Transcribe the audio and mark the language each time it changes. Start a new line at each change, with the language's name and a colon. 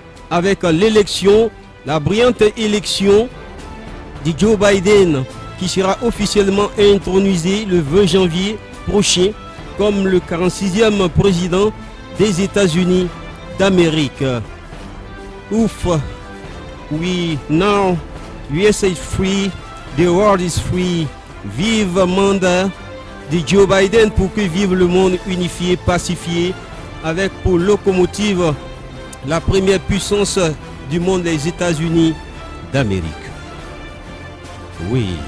French: Avec l'élection, la brillante élection de Joe Biden qui sera officiellement intronisé le 20 janvier prochain comme le 46e président des États-Unis d'Amérique.
English: Ouf, oui, now USA is free, the world is free.
French: Vive le mandat de Joe Biden pour que vive le monde unifié, pacifié, avec pour locomotive la première puissance du monde, les États-Unis d'Amérique. Oui.